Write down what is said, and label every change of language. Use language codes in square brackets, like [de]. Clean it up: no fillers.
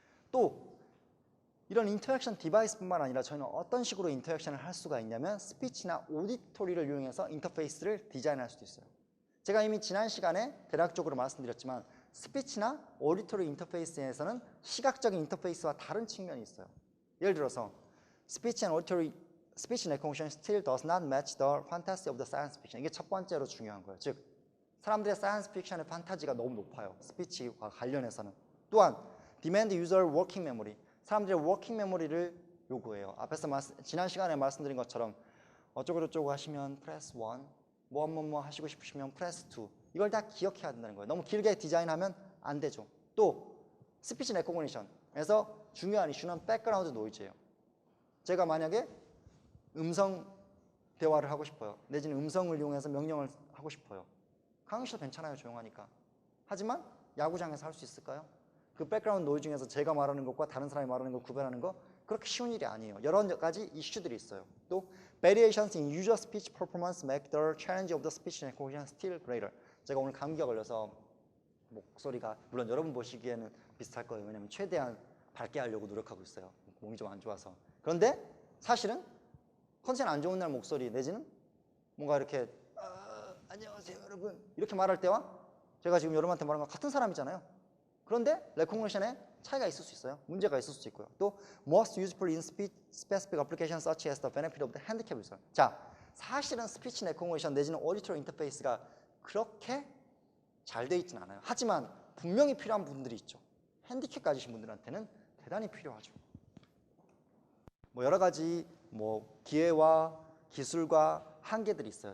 [ko] 또 이런 인터랙션 디바이스뿐만 아니라 저희는 어떤 식으로 인터랙션을 할 수가 있냐면 스피치나 오디토리를 이용해서 인터페이스를 디자인할 수도 있어요. 제가 이미 지난 시간에 대략적으로 말씀드렸지만 스피치나 오디토리 인터페이스에서는 시각적인 인터페이스와 다른 측면이 있어요. 예를 들어서 [en] Speech and auditory, speech recognition still does not match the fantasy of the science fiction. [ko] 이게 첫 번째로 중요한 거예요. 즉, 사람들의 사이언스 픽션의 판타지가 너무 높아요. 스피치와 관련해서는. [en] 또한 demand user working memory. [ko] 사람들의 워킹 메모리를 요구해요. 앞에서 지난 시간에 말씀드린 것처럼 어쩌고저쩌고 하시면 프레스 1, 뭐 하시고 싶으시면 프레스 2. 이걸 다 기억해야 된다는 거예요. 너무 길게 디자인하면 안 되죠. 또 스피치 레코그니션에서 중요한 이슈는 백그라운드 노이즈예요. 제가 만약에 음성 대화를 하고 싶어요. 내지는 음성을 이용해서 명령을 하고 싶어요. 강의실 괜찮아요. 조용하니까. 하지만 야구장에서 할 수 있을까요? 그 백그라운드 노이즈 중에서 제가 말하는 것과 다른 사람이 말하는 걸 구별하는 거 그렇게 쉬운 일이 아니에요. 여러 가지 이슈들이 있어요. [en] 또 variations in user speech performance make the challenge of the speech recognition still greater. [ko] 제가 오늘 감기가 걸려서 목소리가 물론 여러분 보시기에는 비슷할 거예요. 왜냐면 최대한 밝게 하려고 노력하고 있어요. 몸이 좀 안 좋아서. 그런데 사실은 컨디션 안 좋은 날 목소리 내지는 뭔가 이렇게 안녕하세요 여러분 이렇게 말할 때와 제가 지금 여러분한테 말하는 건 같은 사람이잖아요. 그런데 레코그니션에 차이가 있을 수 있어요. 문제가 있을 수 있고요. [en] 또 most useful in speech specific applications such as the benefit of the handicap user. [ko] 자, 사실은 스피치 레코그니션 내지는 오디토리 인터페이스가 그렇게 잘 돼 있지는 않아요. 하지만 분명히 필요한 분들이 있죠. 핸디캡 가지신 분들한테는 대단히 필요하죠. 뭐 여러 가지 뭐 기회와 기술과 한계들이 있어요.